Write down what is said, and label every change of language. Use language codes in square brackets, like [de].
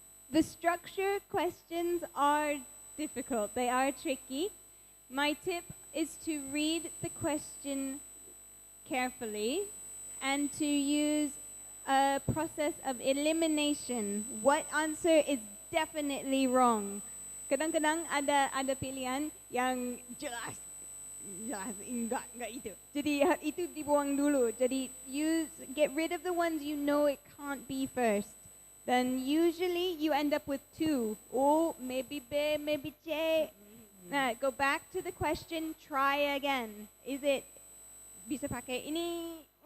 [en] The structure questions are difficult. They are tricky. My tip is to read the question carefully and to use a process of elimination. What answer is definitely wrong? [id] Kadang-kadang ada pilihan yang jelas enggak itu. Jadi itu dibuang dulu. [en] Jadi get rid of the ones you know it can't be first. Then usually you end up with two. Oh, maybe B, maybe C. Nah, go back to the question, try again. Is it [id] bisa pakai ini?